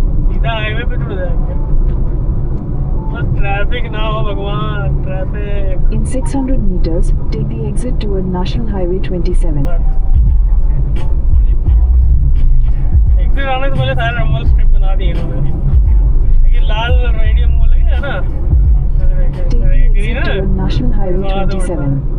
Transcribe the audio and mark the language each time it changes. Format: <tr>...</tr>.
<hi>सीधा हाईवे पे जुड़ जाएंगे, बस ट्रैफिक ना हो भगवान, traffic.</hi> <en>In 600 meters, take the exit toward National Highway 27.</en> <hi>Exit आने से पहले सारे रंबल स्ट्रिप बना दिए इन्होंने, लेकिन लाल रेडियम वो लगे है ना,</hi> <en>Take the exit toward National Highway 27.</en>